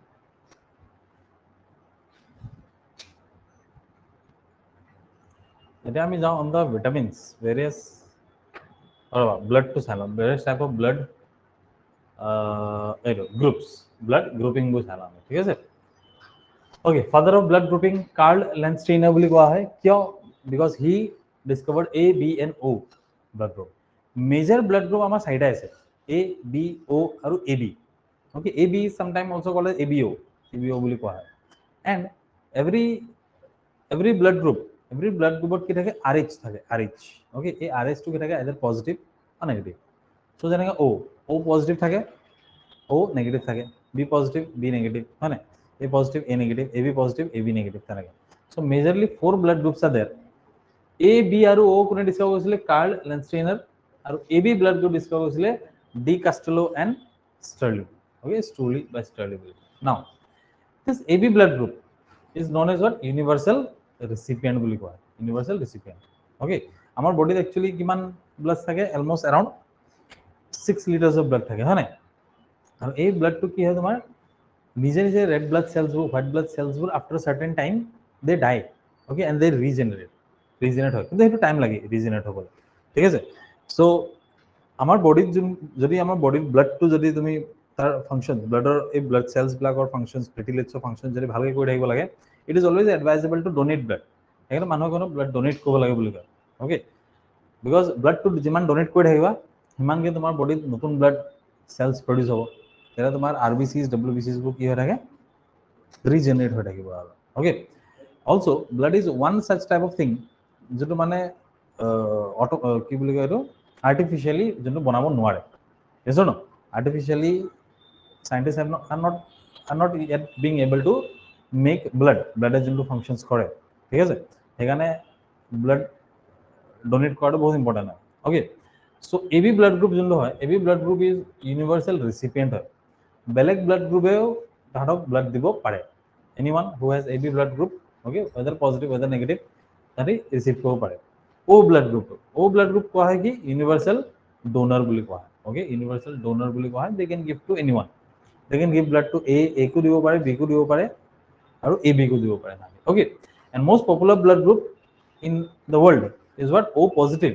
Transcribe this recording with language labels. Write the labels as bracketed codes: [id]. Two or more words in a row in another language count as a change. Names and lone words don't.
[as] এতিয়া আমি যাওঁ [en] on the vitamins various [as] ব্লাডটো চাই ল'ম [en] various type of blood এইটো groups blood groupingbor [as] চাই ল'ম ঠিক আছে [en] okay father of blood grouping Carl Landsteiner [as] বুলি কোৱা হয় কিয় [en] because he discovered A B and O blood group major blood group [as] আমাৰ চাৰিটা আছে [en] A, B, O আৰু AB. Okay, AB is sometimes also called as ABO. ABO [as] বুলি কোৱা হয়. [en] And every blood group [as] কি থাকে [en] RH থাকে, RH. Okay, [as] এই RH টো কি থাকে [en] either positive or negative. So যেনেকৈ O positive থাকে, O negative থাকে, B positive, B negative, [as] হয় না? [en] A positive, A negative, AB positive, AB negative থাকে. So majorly 4 blood groups are there. A, [as] B আৰু O কোনে ডিসকাভাৰ কৰিছিলে? কাৰ্ল লেন্সটেইনাৰ, আৰু AB [en] blood group [as] ডিসকাভাৰ কৰিছিলে ডি কাষ্টেলো এণ্ড ষ্টাৰ্লিং. [en] Okay, Sturley by Sturley. Now this AB blood group is known as what? Universal recipient [as] বুলি কোৱা হয়, [en] universal recipient. [as] Okay, আমাৰ বডিত একচুয়ালি কিমান ব্লাড থাকে? [en] অলমোস্ট around 6 liters of blood [as] থাকে, হয় না? আৰু এই ব্লাডটো কি হয় তোমাৰ নিজে নিজে [en] red blood cells বোৰ, white blood cells বোৰ after a certain time they die. Okay, and they regenerate [as] হয়, কিন্তু সেইটো টাইম লাগে রিজেনারেট হবলৈ, ঠিক আছে? সো আমাৰ বডিত যদি আমাৰ বডিৰ ব্লাডটো যদি তুমি তাৰ ফাংশন, ব্লাডৰ এই [en] blood cells [as] বিলাকৰ ফাংশনস, প্লেটলেটছৰ ফাংশন যদি ভালকৈ কৰি থাকিব লাগে, [en] it is always advisable to donate blood. [as] সেইকাৰণে মানুহক ব্লাড ডোনেট কৰিব লাগে বুলি কয়। অ'কে, বিকজ ব্লাডটো যিমান ডোনেট কৰি থাকিবা সিমানকৈ তোমাৰ বডিত নতুন [en] blood cells produce [as] হ'ব, তেতিয়া তোমাৰ RBCs, WBCsবোৰ কি হৈ থাকে? রিজেনারেট হৈ থাকিব আৰু। অ'কে, [en] also blood is one such type of thing [as] যেটো মানে অটো কি বুলি কয়, এইটো আৰ্টিফিচিয়েলি যোনটো বনাব নোৱাৰে। [en] yes or no? Artificially scientists are not yet being able to make blood যোনটো functions [as] কৰে, ঠিক আছে? সেইকাৰণে ব্লাড ডোনেট কৰাটো বহুত ইম্পৰ্টেণ্ট হয়। [en] okay, so AB blood group [as] যোনটো হয়, [en] AB blood group is universal recipient হয়। [as] বেলেগ [en] blood groupeo [as] তাহাঁতক ব্লাড দিব পাৰে। [en] anyone who has AB blood group, okay, whether positive whether negative, [as] তাহাঁতি ৰিচিভ কৰিব পাৰে। O ব্লাড গ্ৰুপ কোৱা হয় কি? [en] universal donor [as] বুলি কোৱা হয়। [en] okay, universal donor [as] বুলি কোৱা হয়। [en] they can give to anyone, they can give blood to A [as] কো দিব পাৰে, [en] B [as] কো দিব পাৰে, [en] আৰু AB [as] কো দিব পাৰে। [en] okay, and most popular blood group in the world is what? O positive.